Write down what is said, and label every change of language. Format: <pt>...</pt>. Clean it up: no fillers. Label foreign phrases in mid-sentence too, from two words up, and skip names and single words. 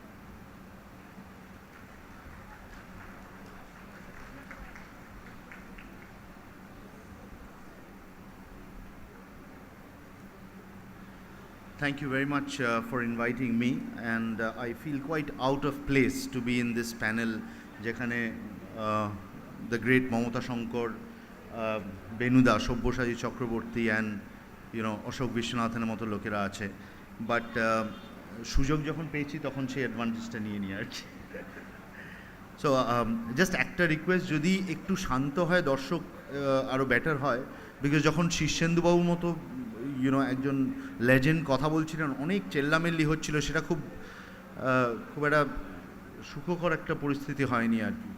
<en>Thank you very much for inviting me, and I feel quite out of place to be in this panel jekhane the great Mamata Shankar,</en> <bn>Benuda, Shobhoshachi Chakraborty and Ashok Vishwanathan মতো লোকেরা আছে, but সুযোগ যখন পেয়েছি তখন সেই অ্যাডভান্টেজটা নিয়ে নিই আর কি।</bn> <en>so just</en> <bn>একটা রিকোয়েস্ট, যদি একটু শান্ত হয় দর্শক আরও বেটার হয়, বিকজ যখন শীর্ষেন্দুবাবুর মতো একজন লেজেন্ড কথা বলছিলেন, অনেক চেল্লামেল্লি হচ্ছিল, সেটা খুব একটা সুখকর একটা পরিস্থিতি হয়নি আর কি।</bn>